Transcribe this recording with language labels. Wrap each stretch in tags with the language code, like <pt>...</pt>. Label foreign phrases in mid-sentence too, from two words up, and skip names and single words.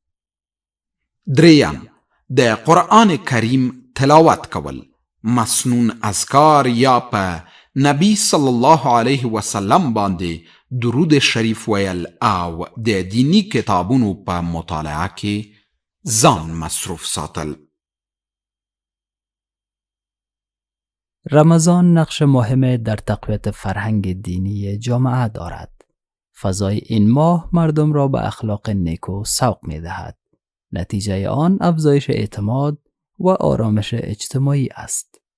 <ps>دریم د قرآن کریم تلاوت کول، مسنون اذکار یا په نبی</ps> <ar>صلی الله علیه وسلم</ar> <ps>باندې درود شریف ویل او د دینی کتابونو په مطالعه کې ځان مصروف ساتل.</ps> <fa>رمضان نقش مهم در تقویت فرهنگ دینی جامعه دارد. فضای این ماه مردم را به اخلاق نیکو سوق می دهد. نتیجه آن افزایش اعتماد و آرامش اجتماعی است.</fa>